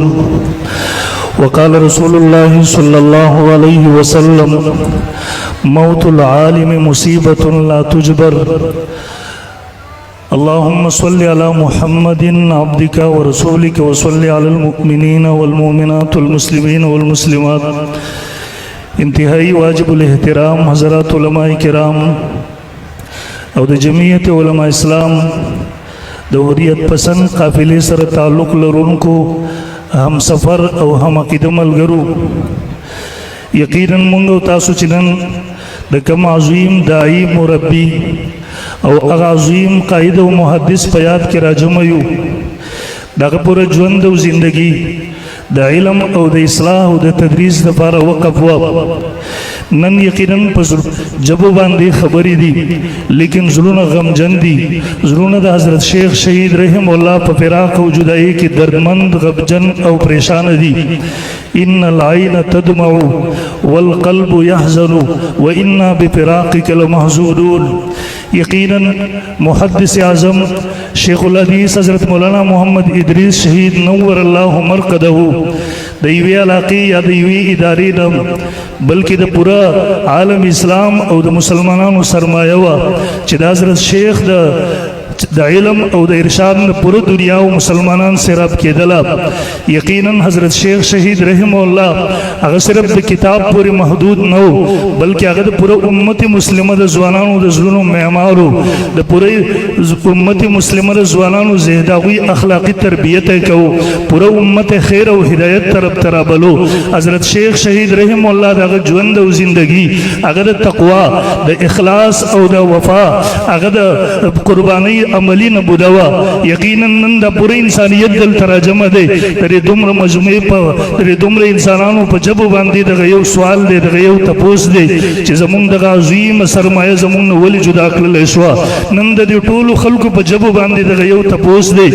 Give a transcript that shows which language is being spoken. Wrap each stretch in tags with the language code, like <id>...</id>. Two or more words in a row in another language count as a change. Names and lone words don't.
<ar>وقال رسول الله صلى الله عليه وسلم موت العالم مصيبة لا تجبر. اللهم صل على محمد عبدك ورسولك وصل على المؤمنين والمؤمنات والمسلمين والمسلمات.</ar> <ur>انتہائی واجب الاحترام حضرات علماء کرام</ur> <ps>او د جمعیت علماء اسلام د حریت پسند قافلے سره تعلق لرونکو ہم سفر او ہم عقیده ملګرو، یقینا مونږ او تاسو چې نن د کوم عظیم داعی مربی او هغه عظیم قائد او محدث په یاد کې راجمع یو. دغه پوره ژوند او زندگی د علم او د اصلاح او د تدریس لپاره وقف و. نن یقینا په جبو باندې خبرې دي لیکن زړونه غمجن دي. زړونه د حضرت شیخ شهید</ps> <ar>رحم الله</ar> <ps>په فراق او جدائی کې دردمند غمجن او پریشان دي.</ps> <ar>ان العين تدمع والقلب يحزن وانا بفراقك لمحزونون.</ar> <ps>یقینا محدث اعظم شیخ الحدیث حضرت مولانا محمد ادریس شہید</ps> <ar>نور اللہ مرقدہ</ar> <ps>د یوې علاقې یا د یوې ادارې نه بلکې د پوره عالم اسلام او د مسلمانانو سرمایه وه چې د حضرت شیخ د علم او د ارشاد نه پوره دنیا او مسلمانان سیراب کېدله. یقینا حضرت شیخ شهید</ps> <ar>رحم الله</ar> <ps>هغه صرف د کتاب پورې محدود نه و بلکې هغه د پوره امت مسلمه د ځوانانو د زړونو معمارو، د پوره امت مسلمه د ځوانانو ذهن هغوی اخلاقي تربیت یې کوو، پوره امت خیر او هدایت طرف ته رابلو. حضرت شیخ شهید</ps> <ar>رحم الله</ar> <ps>د هغه ژوند او زندگی هغه د تقوا، د اخلاص او د وفا، هغه د قربانی عملی نبوده وا. یقینا نن د پوره انسانیت دلته راجمع دی. د دومره مجموعې په د دومره انسانانو په جبو باندې دغه یو سوال دی، دغه یو تپوس دی چې زمونږ دغه عظیم سرمایه زمونږ نه ولې جدا کړلی شوه. نن د دې ټولو خلکو په جبو باندې دغه یو تپوس دی.</ps>